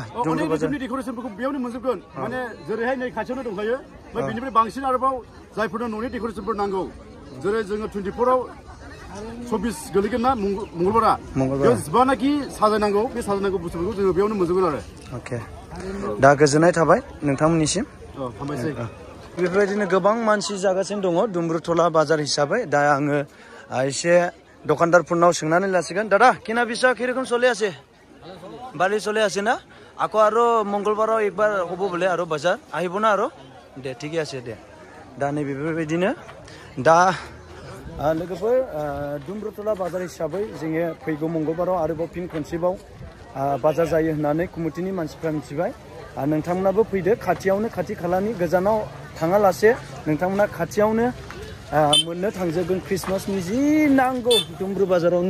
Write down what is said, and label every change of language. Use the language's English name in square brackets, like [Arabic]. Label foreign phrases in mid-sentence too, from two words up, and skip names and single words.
[Bodo] अनेक रोखोमनि डेक'रेसनफोरखौ बेयावनो मोनजोबगोन माने जेरैहाय नै खाथियावनो दंखायो ओमफ्राय बेनिफ्राय बांसिन आरोबाव जायफोरनो न'नि डेक'रेसनफोर नांगौ जेरै जोङो 24आव 24 गोलैगोन ना मंगलबारा बेयाव जेसेबांनाखि साजायनांगौ बे साजायनांगौ बुस्थुफोरखौ जोङो बेयावनो मोनजोबगोन आरो। अके दा गोजोननाय थाबाय नोंथांमोननिसिम। हामबायसै। बेफोरबायदिनो गोबां मानसि जागासिनो दङ दुमब्रुटला बाजार हिसाबै। दा आङो एसे दखानदारफोरनाव सोंनानै लासिगोन। [Bangla] दादा किना बिसा কিরকম চলে আছে? ভালো চলে আছে না? [Assamese] আকৌ আৰু মঙ্গলবাৰৰ একবাৰ হ'ব বোলে আৰু বাজাৰ আহিব না আৰু দে ঠিকই আছে দে। [Bodo] दा नै बेफोरबायदिनो दा लोगोफोर दुमब्रुटला बाजार हिसाबै जोङो फैगौ मंगलबाराव आरोबाव फिन खनसेबाव बाजार जायो होननानै कमिटिनि मानसिफ्रा मिथिबाय। नोंथांमोनाबो फैदो खाथियावनो खाथि खालानि गोजानाव थाङालासे नोंथांमोना खाथियावनो मोननो थांजोबगोन क्रिसमासनि जि नांगौ दुमब्रु बाजारावनो।